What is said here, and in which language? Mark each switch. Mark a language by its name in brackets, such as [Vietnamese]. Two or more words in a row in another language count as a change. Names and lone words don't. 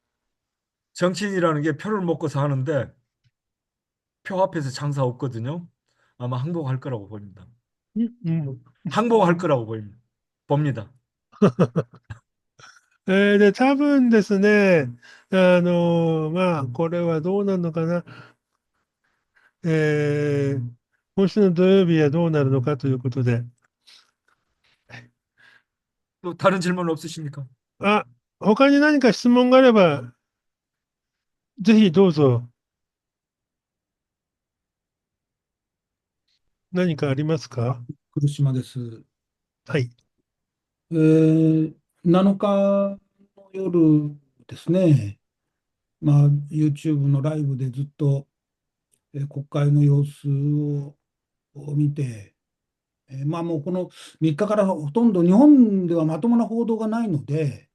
[Korean] 정치인이라는 게 표를 먹고 사는데 표 앞에서 장사 없거든요. 아마 항복할 거라고 보입니다. [Japanese] うん。 [Korean] 항복할 거라고 보입니다. 봅니다. [Japanese] で、多分ですね、まあ、これはどうなるのかな。今週の土曜日はどうなるのかということで。 [Korean] 또 다른 질문 없으십니까? [Japanese] あ、他に何か質問があれば、ぜひどうぞ。何かありますか？黒島です。はい。 7日の夜ですね、まあ、YouTube のライブでずっと、国会の様子を見て、まあもうこの3日からほとんど日本ではまともな報道がないので、